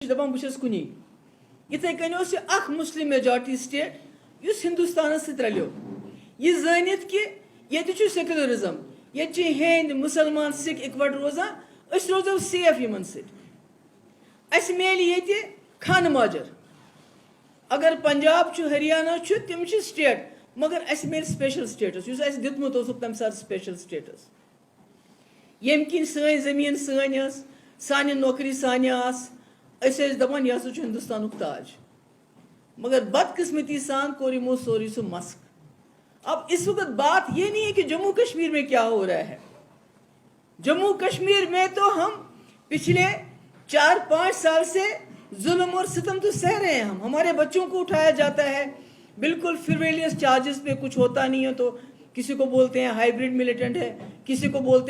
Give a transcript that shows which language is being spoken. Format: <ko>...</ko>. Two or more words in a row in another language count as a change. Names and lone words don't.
<ks>دپان بہٕ چھَس کُنی یِتھَے کٔنۍ اوس یہِ اکھ</ks> <en>Muslim majority state</en> <ks>یُس ہِندُستانَس سۭتۍ رلیو یہِ زٲنِتھ کہِ ییٚتہِ چھُ سیکولرزم ییٚتہِ چھِ ہیٚنٛدۍ مُسلمان سِکھ اِکوَٹہٕ روزان أسۍ روزو سیف یِمن سۭتۍ اَسہِ میلہِ ییٚتہِ خانہٕ ماجر اگر پنجاب چھُ ہریانہ چھُ تِم چھِ سٹیٹ مگر اَسہِ میلہِ</ks> <en>special status</en> <ks>یُس اَسہِ دیُتمُت اوسُکھ تَمہِ ساتہٕ</ks> <en>special status</en> <ks>ییٚمہِ کِنۍ سٲنۍ زٔمیٖن سٲنۍ ٲس سانہِ نوکری سانہِ آسہٕ أسۍ ٲسۍ دپان یہِ ہسا چھُ ہندوستانُک تاج مگر بدقسمتی سان کوٚر یِمو سورُے سُہ مسخ</ks> <ur>اب اس وقت بات یہ نہیں ہے کہ جموں کشمیر میں کیا ہو رہا ہے جموں کشمیر میں تو ہم پچھلے 4-5 سال سے ظلم اور ستم تو سہ رہے ہیں ہمارے بچوں کو اٹھایا جاتا ہے بالکل</ur> <en>frivolous charges</en> <ur>پہ کچھ ہوتا نہیں ہے تو کسی کو بولتے ہیں</ur> <en>hybrid militant</en> <ur>ہے کسی کو بولتے ہیں</ur>